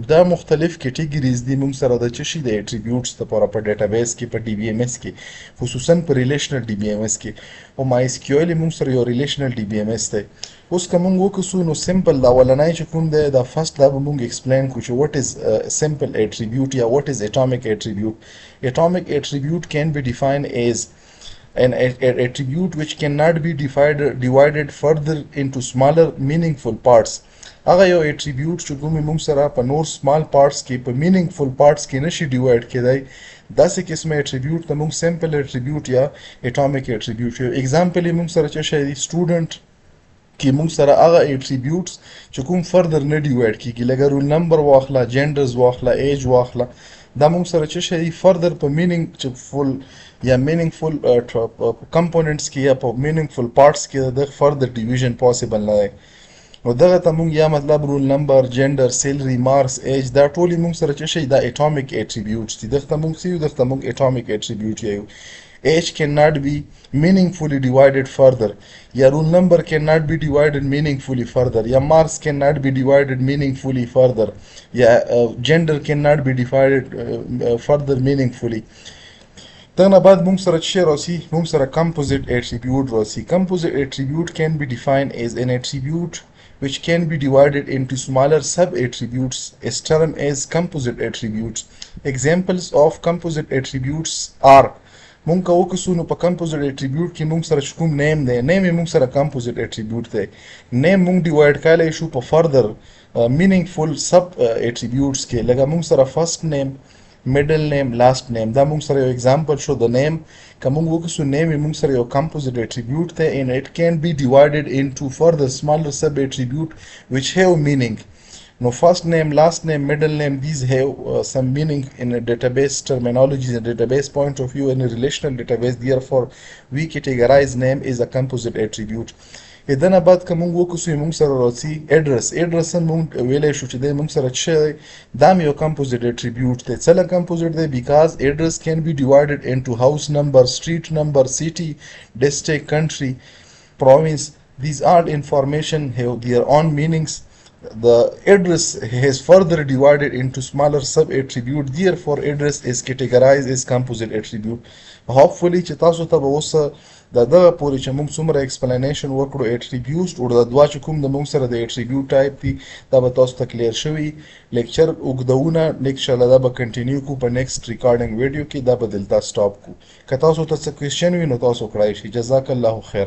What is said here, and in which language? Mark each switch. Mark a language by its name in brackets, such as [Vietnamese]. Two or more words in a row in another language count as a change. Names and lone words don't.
[Pashto] دا مختلف کیټګریز دي مونږ سره د څه شي د اټریبیوټس لپاره په ډیټابیس کې په ډي بي ایم ایس کې، خصوصا په [English] relational DBMS [Pashto] کې. او مای اس کیو ایل مونږ سره یو [English] relational DBMS [Pashto] دی. اوس که مونږ وکړو نو سمپل دا اولنی چې کوم دی دا فرست دا به مونږ ایکسپلین کړو چې [English] what is simple attribute [Pashto] یا [English] what is atomic attribute. atomic attribute can be defined as an attribute which cannot be divided further into smaller meaningful parts. [Pashto] هغه یو اټریبیوټ چې کومې مونږ سره په نور [English] small parts [Pashto] کې په [English] meaningful parts [Pashto] کې نشي ډیوایډ کېدی، داسې قسمه اټریبیوټ ته مونږ [English] simple attribute [Pashto] یا [English] atomic attribute [Pashto] یو. ایگزامپل یې مونږ سره څه شی دی سټوډنټ کې مونږ سره هغه اټریبیوټس چې کوم فردر نه ډیوایډ کېږي، لکه [English] roll number [Pashto] واخله، جینډرز واخله، ایج واخله، دا موږ سره څه شي فردر په meaningful یا [English] meaningful components [Pashto] کې یا په [English] meaningful parts [Pashto] کې د [English] further division possible [Pashto] نه دی. نو دغه ته موږ یا مطلب [English] roll number, [Pashto] جنډر، سیلري، مارکس، ایج دا ټولې موږ سره څه شي دا [English] atomic attributes [Pashto] دي. دغه ته موږ څه یو دغه ته موږ [English] atomic attribute [Pashto] یو. [English] Age cannot be meaningfully divided further. یا rule number cannot be divided meaningfully further. یا marks cannot be divided meaningfully further. یا gender cannot be divided further meaningfully. [Pashto] دغه بعد موږ سره څه راځي موږ سره [English] composite attribute [Pashto] راځي. [English] Composite attribute can be defined as an attribute which can be divided into smaller sub-attributes is termed as composite attributes. Examples of composite attributes are [Pashto] مونږ که وکړو نو په [English] composite attribute [Pashto] کې مونږ سره کوم name دی name یې مونږ سره [English] composite attribute [Pashto] دی. name مونږ divide کولای شو په [English] further meaningful sub attributes [Pashto] کې لکه مونږ سره [English] first name، middle name، last name. [Pashto] دا مونږ سره یو example شو د name. که مونږ وکړو name یې مونږ سره یو [English] composite attribute [Pashto] دی [English] and it can be divided into further smaller sub attribute which have meaning. No, first name, last name, middle name, these have some meaning in a database terminology, in a database point of view, in a relational database. Therefore, we categorize name is a composite attribute. [Pashto] دنه بعد که مونږ وکړو مونږ سره راځي address مونږ ویلی شو چې دی مونږ سره څه دی دا م یو [English] composite attribute [Pashto] دی. څه له composite دی [English] because address can be divided into house number، street number، city، district، country، province. These all information have their own meanings. The address has further divided into smaller sub-attribute. Therefore, address is categorized as composite attribute. [Pashto] Hopefully چې تاسو ته به اوس د دغه پورې چې موږ څومره explanation وکړو attributes او د دوه چې کوم د موږ سره د [English] attribute type [Pashto] دي دا به تاسو ته clear شوي. لیکچر اوږدونه next دا به continue کو په [English] next recording video [Pashto] کې دا به دلته stop کو. که تاسو ته څه question وي نو تاسو کړای شي. [Arabic] جزاک الله خیر.